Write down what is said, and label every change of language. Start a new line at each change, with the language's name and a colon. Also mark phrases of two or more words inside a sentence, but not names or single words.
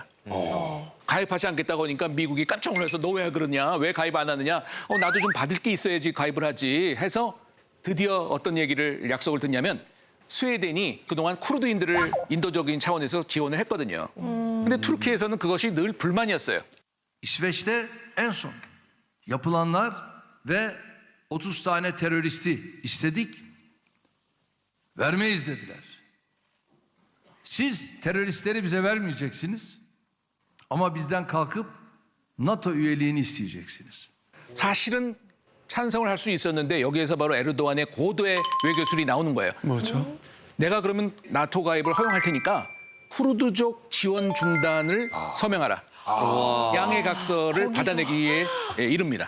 Korean: 가입하지 않겠다고 하니까 미국이 깜짝 놀라서 너 왜 그러냐? 왜 가입 안 하느냐? 나도 좀 받을 게 있어야지 가입을 하지 해서 드디어 어떤 얘기를 약속을 듣냐면 스웨덴이 그동안 쿠르드인들을 인도적인 차원에서 지원을 했거든요. 근데 투르키에서는 그것이 늘 불만이었어요.
Turkish: İsveç'te en son yapılanlar ve 30 tane teröristi istedik. Vermeyiz dediler. Siz teröristleri bize vermeyeceksiniz. Ama bizden kalkıp NATO üyeliğini isteyeceksiniz.
Korean: 사실은 찬성을 할 수 있었는데 여기에서 바로 에르도안의 고도의 외교술이 나오는 거예요. 뭐죠? 내가 그러면 나토 가입을 허용할 테니까 쿠르드족 지원 중단을 서명하라. 양해 각서를 받아내기에 이릅니다.